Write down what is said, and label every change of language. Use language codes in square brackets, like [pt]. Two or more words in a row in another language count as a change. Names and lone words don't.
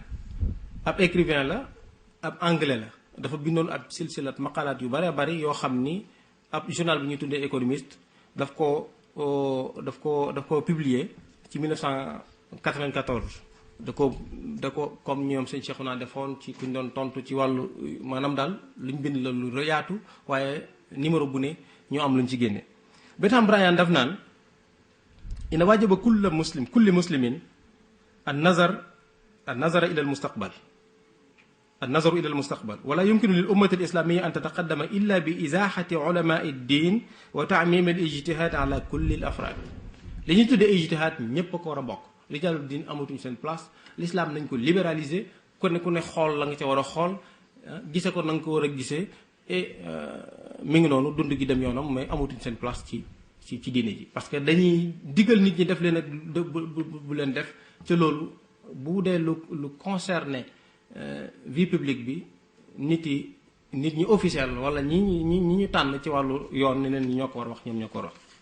[wo] ab écrivain la ab anglais la dafa bindoon ab [ar] سلسلة مقالات [wo] yu bare bari yoo xam ni ab journal bi ñuy tuddee économiste daf ko publier ci 1994 da ko comme ñoom sëñ Cheikhouna defoon ci kuñ doon tontu ci wàllu maanaam daal luñ bind la lu yaatu waaye numéro bu ne ñoo am luñ ci génne. [ar] Bentham Bryan [wo] daf naan [ar] إنه وجب كل المسلمين النظر إلى المستقبل ولا يمكن للأمة الإسلامية أن تتقدم إلا بإزاحة علماء الدين وتعميم الاجتهاد على كل الأفراد [wo] li ñu tuddee ijtihaad ñépp ko war a bokk [ar] رجال الدين [wo] amatuñ seen place l'islam nañ ko libéraliser ku ne xool la nga ca war a xool gise ko na nga ko war a gisee et mi ngi noonu dund gi dem yoonam mais amatuñ seen place ci diine ji parce que dañuy digal nit ñi def leen ak bu leen def ca loolu bu dee lu concerné [fr] vie publique [wo] bi nit ñi officiel wala ñi ñu tànn ci wàllu yoon ne leen ñi ñoo ko war a wax ñoom ñoo ko war a wax.